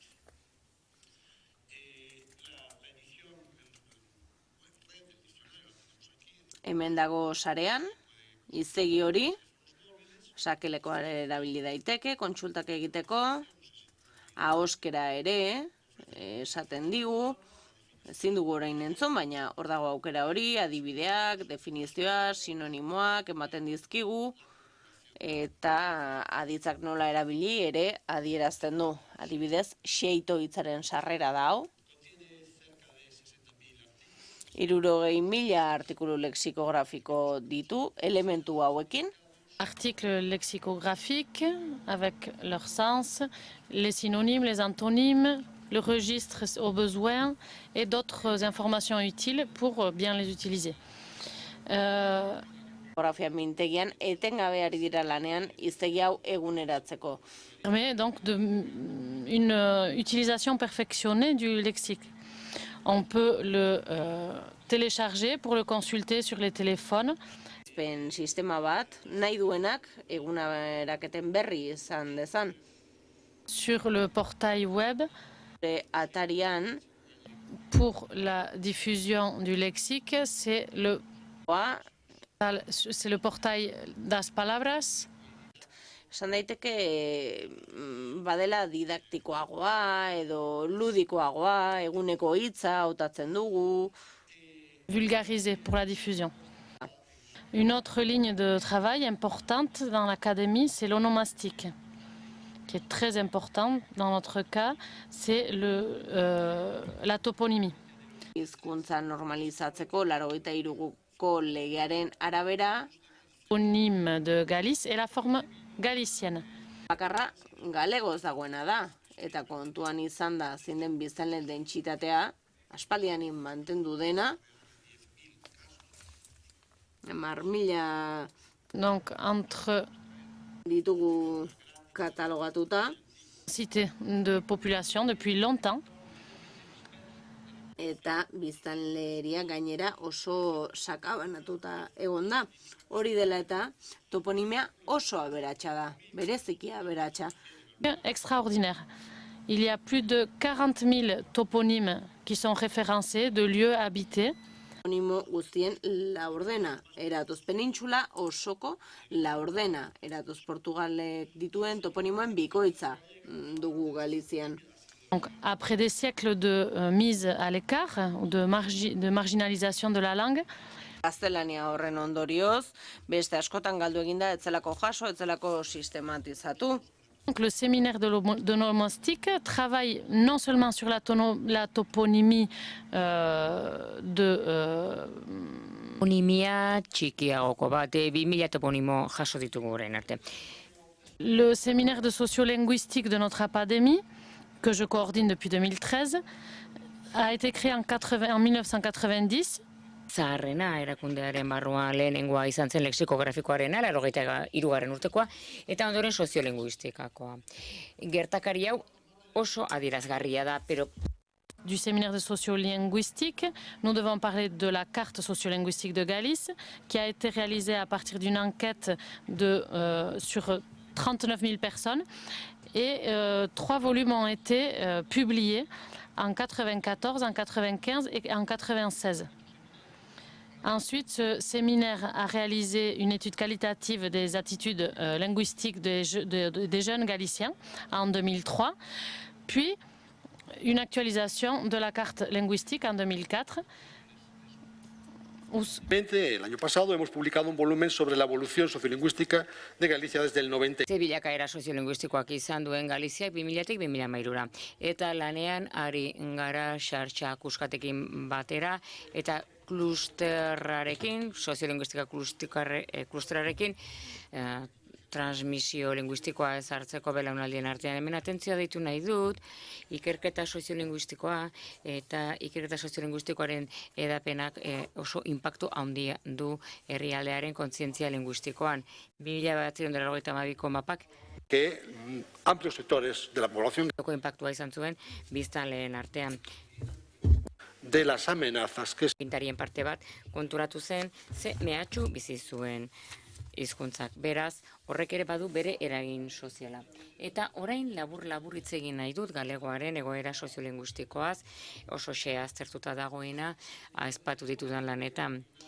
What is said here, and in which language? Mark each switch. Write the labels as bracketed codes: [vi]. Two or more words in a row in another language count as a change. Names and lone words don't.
[eu] Hemen dago sarean, hiztegi hori, sakelekoa erabili daiteke, kontsultak egiteko, ahoskera ere, esaten digu, ezin dugu orain entzun, baina hor dago aukera hori, adibideak, definizioak, sinonimoak, ematen dizkigu, eta aditzak nola erabili ere adierazten du. Adibidez, xeito hitzaren sarrera da hau. 60.000 artikulu lexikografiko ditu elementu hauekin. [fr] Articles lexicographiques avec leur sens, les synonymes, les antonymes, le registre au besoin et d'autres informations utiles pour bien les utiliser. [eu] Grafia mintegian etengabe ari dira lanean hiztegi hau eguneratzeko. [fr] Permet donc une utilisation perfectionnée du lexique. On peut le télécharger pour le consulter sur les téléphones. [eu] Sistema bat nahi duenak eguneraketen berri izan dezan. [fr] Sur le portail web. [eu] Atarian. [fr] Pour la diffusion du lexique, c'est le portail das palabras. [eu] Esan daiteke badela didaktikoagoa edo ludikoagoa, eguneko hitza hautatzen dugu. [fr] Vulgarisé pour la diffusion. Une autre ligne de travail importante dans l'académie, c'est l'onomastique, qui est très important dans notre cas, c'est la toponymie. [eu] Hizkuntza normalizatzeko 83ko legearen arabera [fr] toponyme de Galice et la forme galicienne. [eu] Bakarra galegoz dagoena da, eta kontuan izan da zein den biztanleen dentsitatea, aspaldianin mantendu dena, 10.000 [fr] donc entre [eu] ditugu katalogatuta. [fr] Cité de population depuis longtemps. [eu] Eta biztanleria gainera oso sakabanatuta egon da. Hori dela eta toponimia oso aberatsa da, bereziki aberatsa. [fr] Extraordinaire. Il y a plus de 40 000 toponymes qui sont référencés de lieux habités. [eu] Toponimo guztien laurdena, eratuz penintxula osoko laurdena, eratuz Portugalek dituen toponimoen bikoitza dugu Galizian. [fr] Donc, après des siècles de mise à l'écart, de marginalisation de la langue, [eu] gaztelania horren ondorioz, beste askotan galdu eginda etzelako jaso, etzelako sistematizatu. [fr] Donc, le séminaire de l'onomastique travaille non seulement sur la toponymie [eu] Toponimia txikiagoko bat, 2000 toponimo jaso ditugu orain arte. [fr] Le séminaire de sociolinguistique de notre académie, que je coordonne depuis 2013, a été créé en 1990. [eu] Zaharrena erakundearen barruan lehenengoa izan zen lexikografikoarena, 83. urtekoa, eta ondoren soziolinguistikakoa. Gertakari hau oso adierazgarria da, pero [fr] du séminaire de sociolinguistique, nous devons parler de la carte sociolinguistique de Galice, qui a été réalisée à partir d'une enquête sur 39 000 personnes, et 3 volumes ont été publiés en 94, en 95 et en 96. Ensuite, ce séminaire a réalisé une étude qualitative des attitudes linguistiques des jeunes Galiciens en 2003, puis une actualisation de la carte linguistique en 2004. [es] El año pasado hemos publicado un volumen sobre la evolución sociolingüística de Galicia desde el 90. [eu] Ze bilakaera soziolinguistikoak izan duen Galiziak 2000-tik 2013. Eta lanean ari gara xartxa kuskatekin batera eta klusterrarekin, soziolinguistika klusterarekin, transmisio linguistikoa ezartzeko belaunaldien artean. Hemen atentzioa deitu nahi dut, ikerketa soziolinguistikoa eta ikerketa soziolinguistikoaren edapenak oso inpaktu handia du herrialdearen kontzientzia linguistikoan. 1992ko mapak [es] que amplios sectores de la población [eu] inpaktua izan zuen biztanleen artean. [es] De las amenazas que [eu] pintarien parte bat konturatu zen ze mehatxu bizi zuen hizkuntzak. Beraz, horrek ere badu bere eragin soziala. Eta orain labur hitz egin nahi dut galegoaren egoera soziolinguistikoaz, oso aztertuta dagoena, aipatu ditudan lanetan.